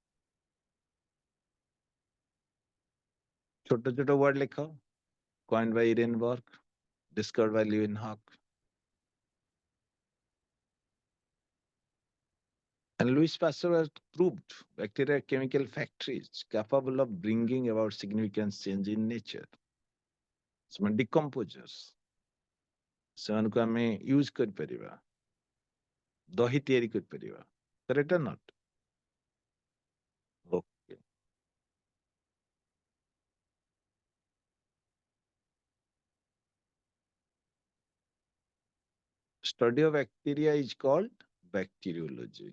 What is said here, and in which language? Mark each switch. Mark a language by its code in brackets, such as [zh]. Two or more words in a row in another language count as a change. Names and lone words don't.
[hi] छोटो छोटो word लिखो. [en] Coined by Ehrenberg, discovered by Leeuwenhoek. And Louis Pasteur has proved bacteria are chemical factories capable of bringing about significant change in nature. [or] ସେମାନେ decomposers. ସେମାନଙ୍କୁ ଆମେ ୟୁଜ୍ କରିପାରିବା. ଦହି ତିଆରି କରିପାରିବା. [en] Correct or not? Okay. Study of bacteria is called bacteriology.